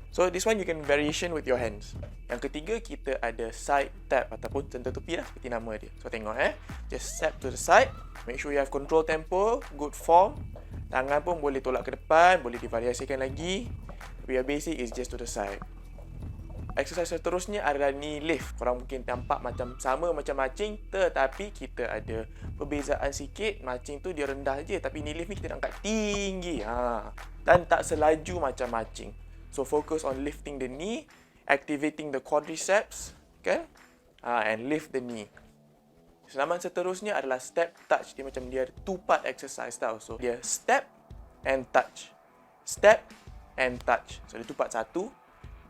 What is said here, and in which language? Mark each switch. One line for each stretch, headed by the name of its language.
English: So, this one you can variation with your hands.
Malay: Yang ketiga, kita ada side tap ataupun sentuh tepi lah seperti nama dia.
English: So, tengok Just tap to the side. Make sure you have control tempo. Good form.
Malay: Tangan pun boleh tolak ke depan, boleh divariasikan lagi. Tapi yang
English: basic is just to the side.
Malay: Exercise seterusnya adalah knee lift. Korang mungkin nampak macam sama macam marching, tetapi kita ada perbezaan sikit. Marching tu dia rendah je, tapi knee lift ni kita nak angkat tinggi. Dan tak selaju macam marching.
English: So focus on lifting the knee, activating the quadriceps, kan? And lift the knee.
Malay: Senaman seterusnya adalah step touch. Dia macam dia 2-part exercise tau.
English: So dia step and touch. Step and touch. So dia 2 part. 1,